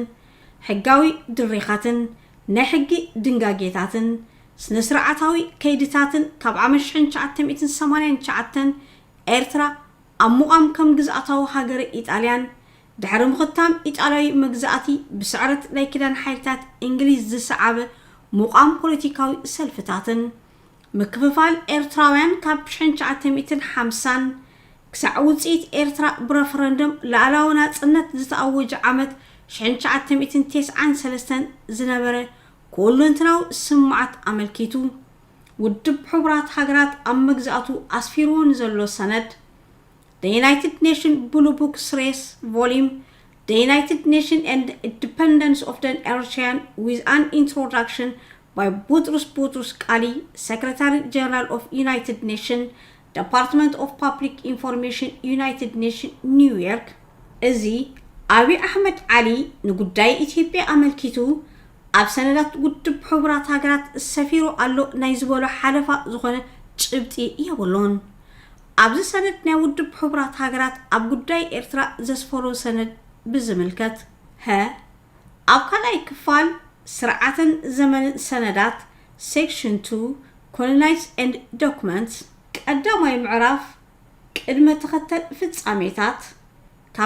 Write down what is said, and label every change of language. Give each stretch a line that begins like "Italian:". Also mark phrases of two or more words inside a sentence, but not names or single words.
Tigrinya: ሕጋዊ ድሪኻትን ናይ ሕጊ ድንጋጌታትን ስነስርዓታዊ ከይድታትን ካብ ዓመት 1989 ኤርትራ ኣብ ሙቓም ከም ግዝኣታዊ ሃገር ኢጣልያን ድሕሪ ምኽታም ኢጣልያዊ መግዛእቲ ብስዕረት ናይ ክዳን ሓይልታት እንግሊዝ ዝሰዓበ ሙቓም ፖለቲካዊ ሰልፍታትን ምክፍፋል ኤርትራውያን ካብ 1950 ክሳዕ ውፅኢት ኤርትራ ብረፈረንደም ላዕለዋዊ ናጽነት ዝተኣወጀ ዓመት 1993 ዝነበረ ኩለንተናዊ ስምዓት ኣመልኪቱ ውድብ ሕቡራት ሃገራት ኣብ መግዛእቱ ኣስፊርዎን ዘሎ ሰነድ
English: The United Nations Blue Book Series Volume The United Nations and Independence of the Eritrean with an introduction by Boutros Ghali, Secretary General of United Nations, Department of Public Information, United Nations, New York.
Tigrinya: እዚ አብይ አሕመድ ዓሊ ንጉዳይ ኢትዮጵያ ኣመልኪቱ ኣብ ሰነዳት ውድብ ሕቡራት ሃገራት ሰፊሩ ኣሎ ናይ ዝበሎ ሓለፋ ዝኾነ ጭብጢ የብሎን ኣብዚ ሰነድ ናይ ውድብ ሕቡራት ሃገራት ኣብ ጉዳይ ኤርትራ ዘስፈሮ ሰነድ ብዝምልከት ኣብ ካልኣይ ክፋል ስርዓትን ዘመንን ሰነዳት
English: Section 2 Colonize and Documents
Tigrinya: ቀዳማይ ምዕራፍ ቅድመ ተኸተል ፍጻሜታት ካብ